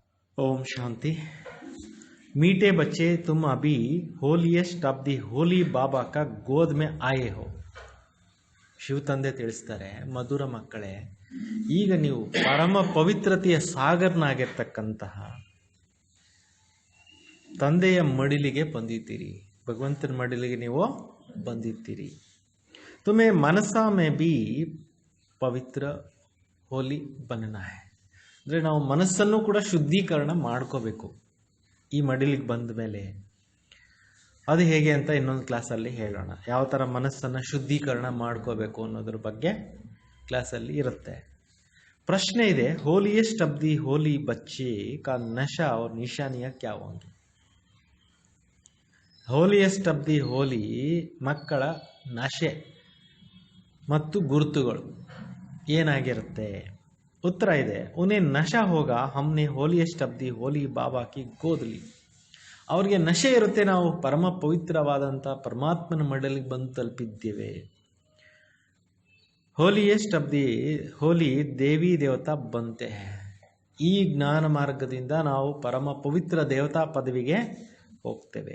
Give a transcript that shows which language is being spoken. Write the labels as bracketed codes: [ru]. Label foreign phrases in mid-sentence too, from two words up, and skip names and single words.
[hi] ओम शांति। मीठे बच्चे, तुम अभी [en] holiest of the holy [hi] ಬಾಬಾ का ಗೋದ್ में आए हो. [kn] ಶಿವ ತಂದೆ ತಿಳಿಸ್ತಾರೆ, ಮಧುರ ಮಕ್ಕಳೇ, ಈಗ ನೀವು ಪರಮ ಪವಿತ್ರತೆಯ ಸಾಗರನಾಗಿರ್ತಕ್ಕಂತಹ ತಂದೆಯ ಮಡಿಲಿಗೆ ಬಂದಿದ್ದೀರಿ. ಭಗವಂತನ ಮಡಿಲಿಗೆ ನೀವು ಬಂದಿದ್ದೀರಿ. [hi] तुम्हें मनसा में भी ಪವಿತ್ರ ಹೋಲಿ बनना है. [kn] ಅಂದರೆ ನಾವು ಮನಸ್ಸನ್ನು ಕೂಡ ಶುದ್ಧೀಕರಣ ಮಾಡ್ಕೋಬೇಕು ಈ ಮಡಿಲಿಗೆ ಬಂದ ಮೇಲೆ. ಅದು ಹೇಗೆ ಅಂತ ಇನ್ನೊಂದು ಕ್ಲಾಸಲ್ಲಿ ಹೇಳೋಣ. ಯಾವ ಥರ ಮನಸ್ಸನ್ನು ಶುದ್ಧೀಕರಣ ಮಾಡ್ಕೋಬೇಕು ಅನ್ನೋದ್ರ ಬಗ್ಗೆ ಕ್ಲಾಸಲ್ಲಿ ಇರುತ್ತೆ. ಪ್ರಶ್ನೆ ಇದೆ, [en] holiest of the holy [hi] बच्चे का नशा और निशानियाँ क्या होंगे? [en] holiest of the holy [kn] ಮಕ್ಕಳ ನಶೆ ಮತ್ತು ಗುರುತುಗಳು ಏನಾಗಿರುತ್ತೆ? उत्तर ಇದೆ, [hi] उन्हें नशा होगा हमने [en] holiest of the holy [hi] ಬಾಬಾ की गोद ली. [kn] ಅವ್ರಿಗೆ ನಶೆ ಇರುತ್ತೆ, ನಾವು ಪರಮ ಪವಿತ್ರವಾದಂಥ ಪರಮಾತ್ಮನ ಮಡಲಿಗೆ ಬಂದು ತಲುಪಿದ್ದೇವೆ. [en] holiest of the holy [hi] देवी देवता बनते. [kn] ಈ ಜ್ಞಾನ ಮಾರ್ಗದಿಂದ ನಾವು ಪರಮ ಪವಿತ್ರ ದೇವತಾ ಪದವಿಗೆ ಹೋಗ್ತೇವೆ.